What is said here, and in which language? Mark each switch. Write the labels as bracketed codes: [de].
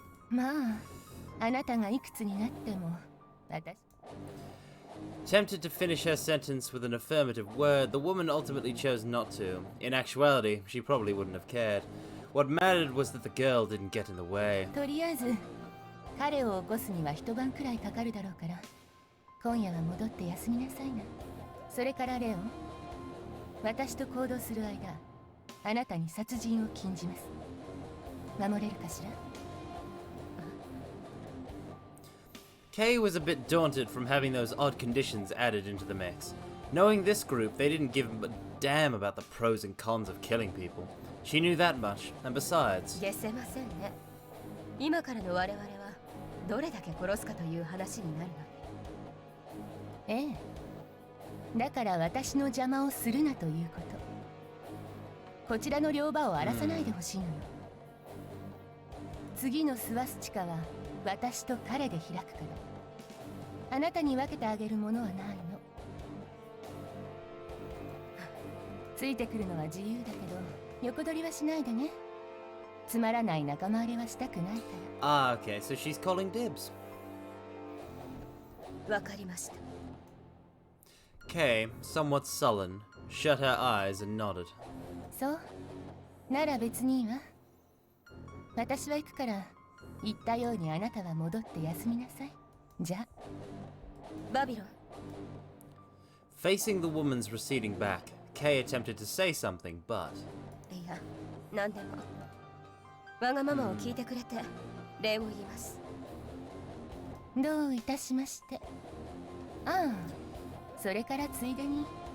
[ja] まあ、あなたがいくつになっても、私。 [en] Tempted to finish her sentence with an affirmative word, the woman ultimately chose not to. In actuality, she probably wouldn't have cared. What mattered was that the girl didn't get in the way. [ja] とりあえず、彼を起こすには一晩くらいかかるだろうから、今夜は戻って休みなさいな。それからレオン、私と行動する間、あなたに殺人を禁じます。守れるかしら？ [en] Kay was a bit daunted from having those odd conditions added into the mix. Knowing this group, they didn't give a damn about the pros and cons of killing people. She knew that much, and besides... [ja] 消せませんね。今からの我々はどれだけ殺すかという話になるわ。ええ。だから私の邪魔をするなということ。こちらの両場を荒らさないでほしいのよ。次のスワスチカは私と彼で開くから。あなたに分けてあげるものはないの。ついてくるのは自由だけど、横取りはしないでね。つまらない仲間割れはしたくないから。 [en] Okay, so she's calling dibs. [ja] わかりました。 [en] Kay, somewhat sullen, shut her eyes and nodded. [ja] そう。なら別にいいわ。私は行くから、言ったようにあなたは戻って休みなさい。じゃあ。バビロン。 [en] Facing the woman's receding back, Kay attempted to say something, but... [ja] いや、何でも。わがままを聞いてくれて、礼を言います。どういたしまして。ああ、それからついでに。